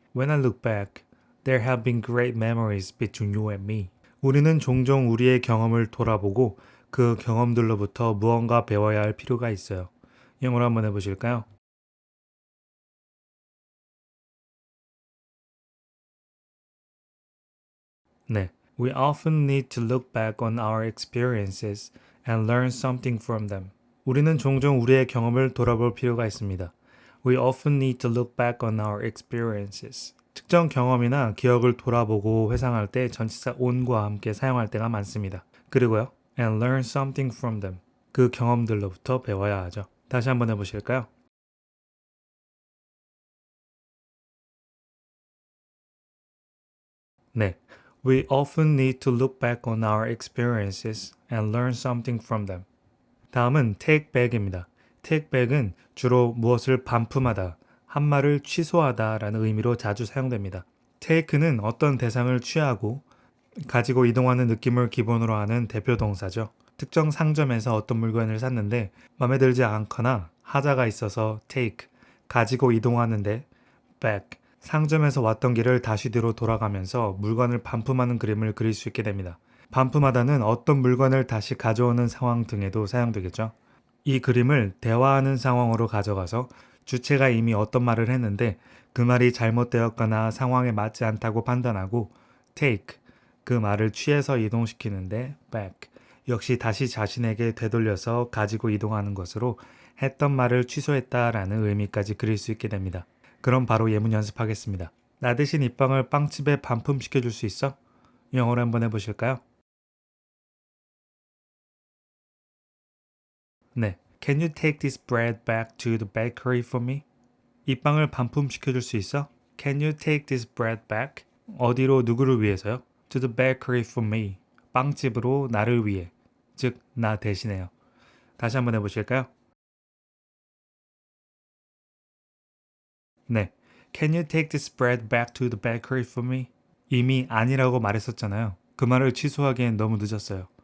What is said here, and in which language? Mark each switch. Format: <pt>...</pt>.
<en>When I look back, there have been great memories between you and me.</en> <ko>우리는 종종 우리의 경험을 돌아보고 그 경험들로부터 무언가 배워야 할 필요가 있어요. 영어로 한번 해보실까요? 네.</ko> <en>We often need to look back on our experiences and learn something from them.</en> <ko>우리는 종종 우리의 경험을 돌아볼 필요가 있습니다.</ko> <en>We often need to look back on our experiences.</en> <ko>특정 경험이나 기억을 돌아보고 회상할 때 전치사 on과 함께 사용할 때가 많습니다. 그리고요,</ko> <en>and learn something from them.</en> <ko>그 경험들로부터 배워야 하죠. 다시 한번 해보실까요? 네.</ko> <en>We often need to look back on our experiences and learn something from them.</en> <ko>다음은 take back입니다. take back은 주로 무엇을 반품하다, 한 말을 취소하다 라는 의미로 자주 사용됩니다. take는 어떤 대상을 취하고 가지고 이동하는 느낌을 기본으로 하는 대표 동사죠. 특정 상점에서 어떤 물건을 샀는데 마음에 들지 않거나 하자가 있어서 take, 가지고 이동하는데 back, 상점에서 왔던 길을 다시 뒤로 돌아가면서 물건을 반품하는 그림을 그릴 수 있게 됩니다. 반품하다는 어떤 물건을 다시 가져오는 상황 등에도 사용되겠죠. 이 그림을 대화하는 상황으로 가져가서 주체가 이미 어떤 말을 했는데 그 말이 잘못되었거나 상황에 맞지 않다고 판단하고 take, 그 말을 취해서 이동시키는데 back, 역시 다시 자신에게 되돌려서 가지고 이동하는 것으로 했던 말을 취소했다라는 의미까지 그릴 수 있게 됩니다. 그럼 바로 예문 연습하겠습니다. 나 대신 이 빵을 빵집에 반품시켜줄 수 있어? 영어로 한번 해보실까요? 네.</ko> <en>Can you take this bread back to the bakery for me?</en> <ko>이 빵을 반품시켜줄 수 있어?</ko> <en>Can you take this bread back?</en> <ko>어디로 누구를 위해서요?</ko> <en>To the bakery for me.</en> <ko>빵집으로 나를 위해. 즉, 나 대신해요. 다시 한번 해보실까요? 네.</ko> <en>Can you take this bread back to the bakery for me?</en> <ko>이미 아니라고 말했었잖아요. 그 말을 취소하기엔 너무 늦었어요.</ko>